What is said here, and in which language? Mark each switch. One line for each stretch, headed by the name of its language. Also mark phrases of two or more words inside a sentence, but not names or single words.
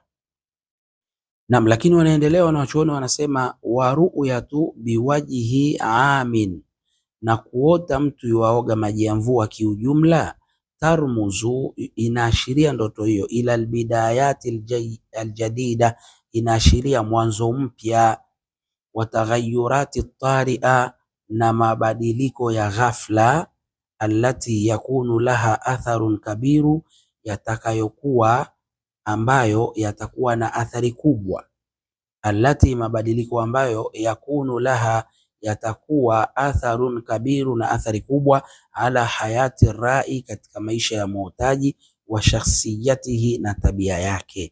Swahili: Naam, lakini wanaendelea wanachuoni wanasema
Arabic: ورؤية بوجه عام,
Swahili: na kuota mtu yuwaoga maji ya mvua kiujumla, tarmuzu, inaashiria ndoto hiyo,
Arabic: إلى البداية الجديدة,
Swahili: inaashiria mwanzo mpya,
Arabic: والتغيرات
Swahili: taria, na mabadiliko ya ghafla,
Arabic: التي يكون لها أثر كبير,
Swahili: yatakayokuwa ambayo yatakuwa na athari kubwa, allati, mabadiliko ambayo
Arabic: يكون لها,
Swahili: yatakuwa
Arabic: أثر كبير,
Swahili: na athari kubwa,
Arabic: على حياة الرائي,
Swahili: katika maisha ya muhtaji,
Arabic: وشخصيته,
Swahili: na tabia yake.